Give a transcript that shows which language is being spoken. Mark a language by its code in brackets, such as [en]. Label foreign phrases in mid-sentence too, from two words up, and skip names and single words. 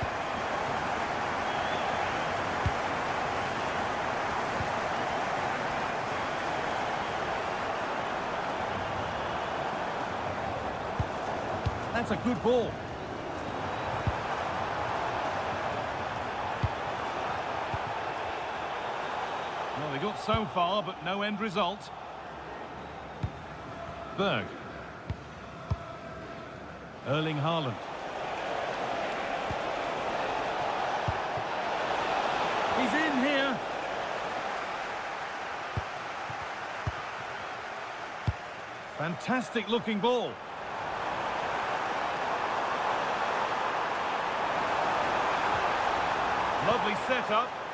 [en] That's a good ball. Well, they got so far, but no end result. Berg. Erling Haaland. He's in here. Fantastic looking ball. Lovely setup.